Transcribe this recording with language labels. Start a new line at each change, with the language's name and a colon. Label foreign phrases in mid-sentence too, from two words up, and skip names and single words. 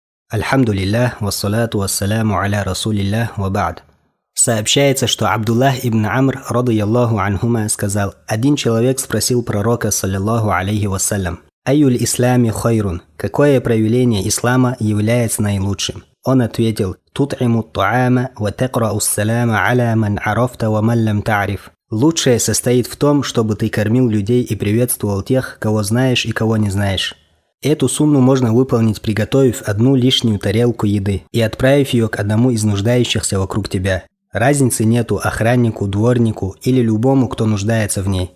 Arabic: الحمد لله والصلاة والسلام على رسول الله وبعد.
Russian: Сообщается, что Абдуллах ибн Амр,
Arabic: رضي الله عنهما,
Russian: сказал: один человек спросил пророка,
Arabic: صلى الله عليه وسلم أي الإسلام خير?»
Russian: Какое проявление ислама является наилучшим? Он ответил:
Arabic: «تطعم الطعام وتقرأ السلام على من عرفت ومن لم تعرف».
Russian: Лучшее состоит в том, чтобы ты кормил людей и приветствовал тех, кого знаешь и кого не знаешь. Эту сунну можно выполнить, приготовив одну лишнюю тарелку еды и отправив ее к одному из нуждающихся вокруг тебя. Разницы нету охраннику, дворнику или любому, кто нуждается в ней.